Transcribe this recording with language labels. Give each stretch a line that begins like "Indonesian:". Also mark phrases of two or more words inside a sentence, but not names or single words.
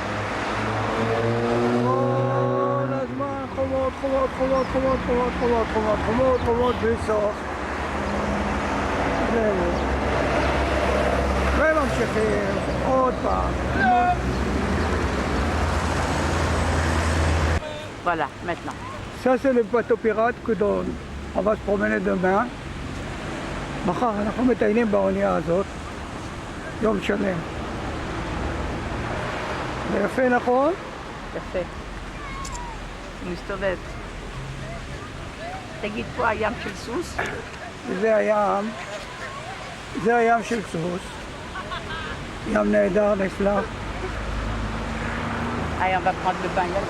Hebrew: כל הזמן חומות, חומות, חומות, חומות, חומות, חומות, חומות, חומות, חומות בלי סוף. וממשיכים עוד פעם.
French: Voilà, maintenant. Ça c'est le bateau pirate que on va se promener demain.
Hebrew: מחר אנחנו מטיילים באונייה הזאת יום שלם. זה יפה, נכון? יפה. מסתובב. תגיד, פה הים של סוס? זה הים של סוס. ים נהדר, נפלא.
French: Allez, on va prendre le bain là.